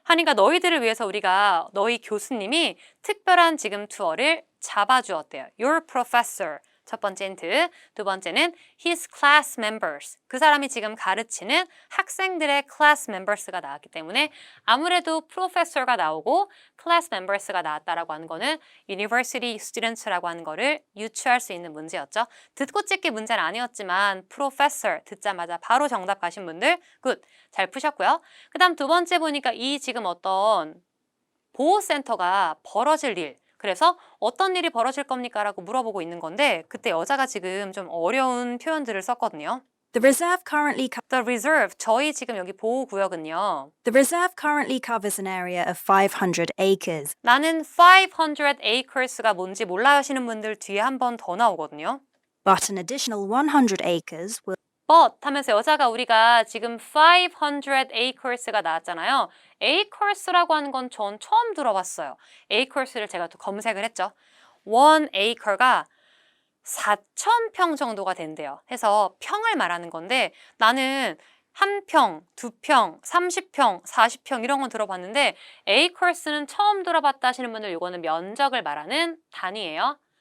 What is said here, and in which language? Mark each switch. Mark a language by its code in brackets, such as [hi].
[ko] 하니까 너희들을 위해서 우리가 너희 교수님이 특별한 지금 투어를 잡아주었대요. Your professor. 첫 번째 힌트. 두 번째는 [en] his class members. [ko] 그 사람이 지금 가르치는 학생들의 class members가 나왔기 때문에 아무래도 professor가 나오고 class members가 나왔다라고 하는 거는 university students라고 하는 거를 유추할 수 있는 문제였죠. 듣고 찍기 문제는 아니었지만 professor 듣자마자 바로 정답 가신 분들 굿! 잘 푸셨고요. 그 다음 두 번째 보니까 이 지금 어떤 보호센터가 벌어질 일, 그래서 어떤 일이 벌어질 겁니까? 라고 물어보고 있는 건데 그때 여자가 지금 좀 어려운 표현들을 썼거든요. [en] The reserve currently [ko] The reserve, 저희 지금 여기 보호구역은요. [en] The reserve currently covers an area of 500 acres. [ko] 나는 500 acres가 뭔지 몰라 하시는 분들 뒤에 한 번 더 나오거든요. [en] But an additional 100 acres will [ko] But 하면서 여자가 우리가 지금 500 acres가 나왔잖아요. acres라고 하는 건 전 처음 들어봤어요. acres를 제가 또 검색을 했죠. 1 acre가 4,000평 정도가 된대요. 해서 평을 말하는 건데 나는 1평, 2평, 30평, 40평 이런 건 들어봤는데 acres는 처음 들어봤다 하시는 분들 이거는 면적을 말하는 단위예요.